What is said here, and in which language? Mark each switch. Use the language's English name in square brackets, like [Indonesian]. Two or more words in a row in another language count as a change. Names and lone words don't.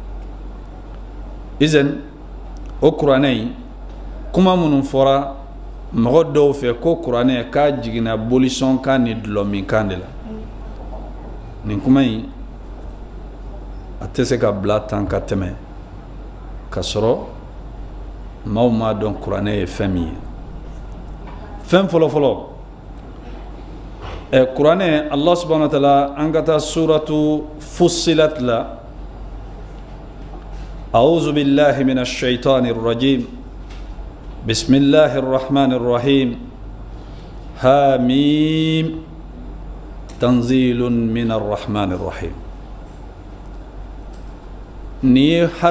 [Bambara] izan o kuranɛ in kuma minnu fɔra mɔgɔ dɔw fɛ ko kuranɛ k'a jiginna bolisɔn kan ni dulɔmin kan de la nin kuma in a tɛ se ka bila tan ka tɛmɛ ka sɔrɔ maaw m'a dɔn kuranɛ ye fɛn min ye fɛn fɔlɔfɔlɔ [Arabic] kuranɛ الله سبحانه وتعالى [Bambara] an ka taa suratu Fussilat la [Arabic] أعوذ بالله من الشيطان الرجيم بسم الله الرحمن الرحيم حميم تنزيل من الرحمن الرحيم ني